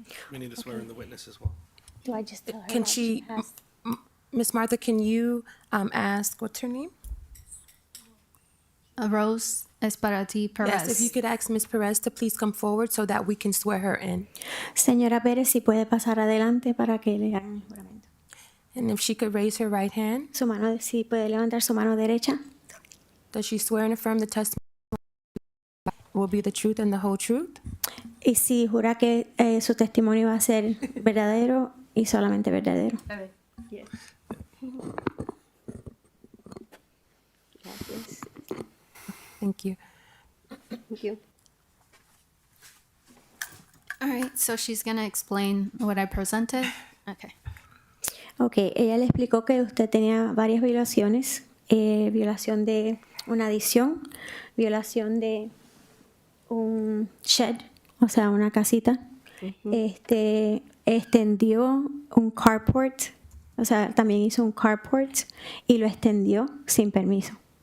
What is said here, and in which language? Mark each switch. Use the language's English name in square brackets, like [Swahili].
[English] We need to swear in the witness as well. Do I just tell her? Can what she, has? Ms. Martha, can you ask, what's her name? Rose Esparati Perez. Yes, if you could ask Ms. Perez to please come forward so that we can swear her in. [Spanish] Señora Pérez, si puede pasar adelante para que le hagan el juramento. [English] And if she could raise her right hand. [Spanish] Su mano, si puede levantar su mano derecha. [English] Does she swear and affirm the testimony will be the truth and the whole truth? [Spanish] Y si jura que su testimonio va a ser verdadero y solamente verdadero. [English] Yes. [Spanish] Gracias. [English] Thank you. Thank you. All right, so she's going to explain what I presented. Okay. [Spanish] Ok, ella le explicó que usted tenía varias violaciones. Violación de una adición, violación de un shed, o sea, una casita. Extendió un carport, o sea, también hizo un carport y lo extendió sin permiso.